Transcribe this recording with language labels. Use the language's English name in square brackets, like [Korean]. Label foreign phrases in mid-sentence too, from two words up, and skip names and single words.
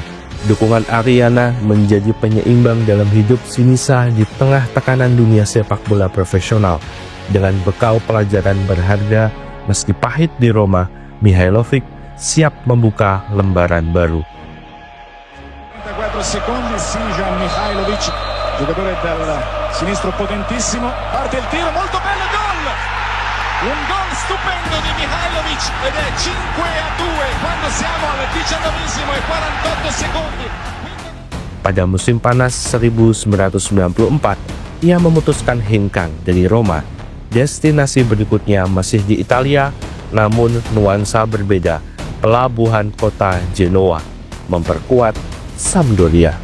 [Indonesian] Dukungan Arianna menjadi penyeimbang dalam hidup Sinisa di tengah tekanan dunia sepak bola profesional. Dengan bekal pelajaran berharga, meski pahit di Roma, Mihailovic siap membuka lembaran baru. [Italian] 4 secondi, Siniša Mihailovic, giocatore dal sinistro potentissimo, parte il tiro, molto bello, gol! Un gol stupendo di Mihailovic ed è 5-2 quando siamo al 19esimo e 48 secondi. [Indonesian] Pada musim panas 1994, ia memutuskan hengkang dari Roma. Destinasi berikutnya masih di Italia, namun nuansa berbeda. Pelabuhan kota Genoa memperkuat Sampdoria.